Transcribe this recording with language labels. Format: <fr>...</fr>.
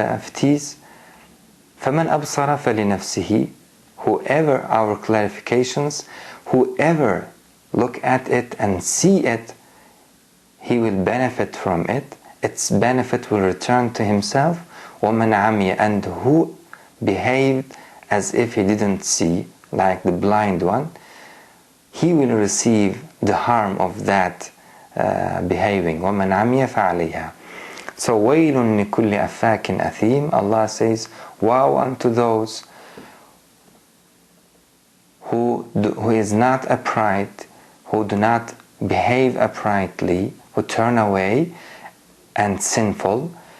<ar>فَمَنْ أَبْصَرَ فَلِنَفْسِهِ,</ar> <en>whoever our clarifications, whoever look at it and see it, he will benefit from it. Its benefit will return to himself.</en> <ar>وَمَنْ عَمِيَ,</ar> <en>and who behaved as if he didn't see, like the blind one, he will receive the harm of that behaving.</en> <ar>وَمَنْ عَمِيَ فَعَلَيْهَا.</ar> <en>So</en> <ar>وَيْلٌ لِكُلِّ أَفَّاكٍ أَثِيمٍ.</ar> <en>Allah says, woe unto those who is not upright, who do not behave uprightly, who turn away and sinful.</en>